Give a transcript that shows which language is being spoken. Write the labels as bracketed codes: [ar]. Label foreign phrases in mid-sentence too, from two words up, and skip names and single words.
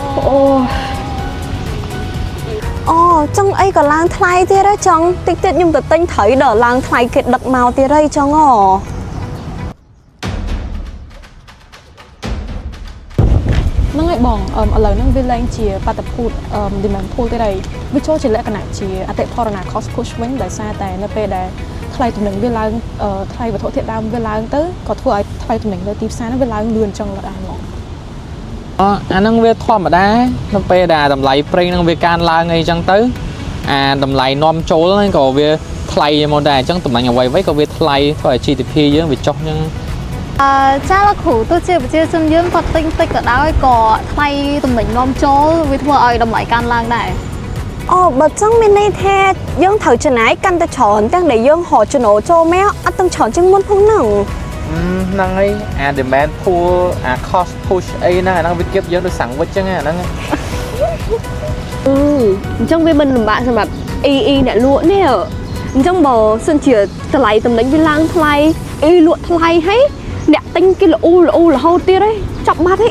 [km] អូចង់អីក៏ឡើងថ្លៃទៀតហ៎ចង់តិចទៀតខ្ញុំទៅទិញត្រីដល់ឡើងថ្លៃគេដឹកមកទៀតហីចង់ ហ្នឹងហើយបងឥឡូវហ្នឹងវាឡើងជាបាតុភូត [en] demand pull [km] ទៀតហើយវាចូលជាលក្ខណៈជាអតិផរណា [en] cost push [km] វិញដោយសារតែនៅពេលដែលថ្លៃទំនិញវាឡើងថ្លៃវត្ថុធាតុដើមវាឡើងទៅក៏ធ្វើឲ្យថ្លៃទំនិញនៅទីផ្សារហ្នឹងវាឡើងលឿនចឹងដែរហ្មង អាហ្នឹងវាធម្មតានៅពេលដែលតម្លៃប្រេងហ្នឹងវាកើនឡើងអីចឹងទៅអាតម្លៃនាំចូលហ្នឹងក៏វាថ្លៃមកដែរអញ្ចឹងតំណែងអ្វីៗក៏វាថ្លៃធ្វើឲ្យ GDP យើងវាចុះអញ្ចឹង ចាលោកគ្រូទោះជាប្រជាជនយើងគាត់ទិញតិចក៏ដោយក៏ថ្លៃទំនិញនាំចូលវាធ្វើឲ្យតម្លៃកើនឡើងដែរ អូបើចឹងមានន័យថាយើងត្រូវចំណាយកាន់តែច្រើនទាំងដែលយើងរកចំណូលចូលមកអត់ទាំងច្រើនជាងមុនផងហ្នឹង ហ្នឹងហើយអា [en] demand pull [km] អា [en] cost push [km] អីហ្នឹងអាហ្នឹងវាគៀបយើងដូចសាំងវិចចឹងអាហ្នឹង អញ្ចឹងវាមិនលំបាកសម្រាប់អ៊ីអ្នកលក់នេះអញ្ចឹងបើសិនជាតម្លៃទំនិញវាឡើងថ្លៃអ៊ីលក់ថ្លៃហើយអ្នកទិញគេល្អូរហូតទៀតហីចាប់បាត់ហី